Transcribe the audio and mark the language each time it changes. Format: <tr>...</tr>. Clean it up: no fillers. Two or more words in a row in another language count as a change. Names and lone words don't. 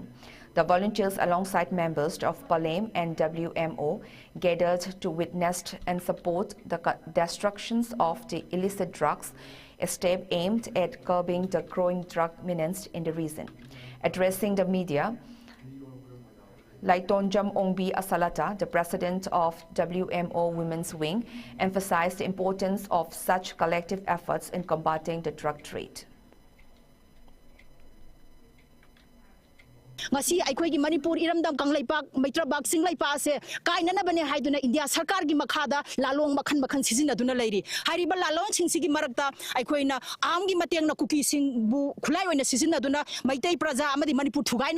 <en>The volunteers, alongside members of PALEM and WMO, gathered to witness and support the destructions of the illicit drugs, a step aimed at curbing the growing drug menace in the region. Addressing the media, Laitonjam Ongbi Asalata, the president of WMO Women's Wing, emphasized the importance of such collective efforts in combating the drug trade.</en> <mni>ngasi aikhoi gi manipur iramdam kanglaipak maitrabak singlaipa se kainana bane haiduna india sarkar gi makhada lalong makhan makhan sizina duna leiri hariba lalong singsigi marakta aikoina am gi mateng na kuki sing bu khulai oina sizina duna maitai praja amadi manipur thugaina</mni>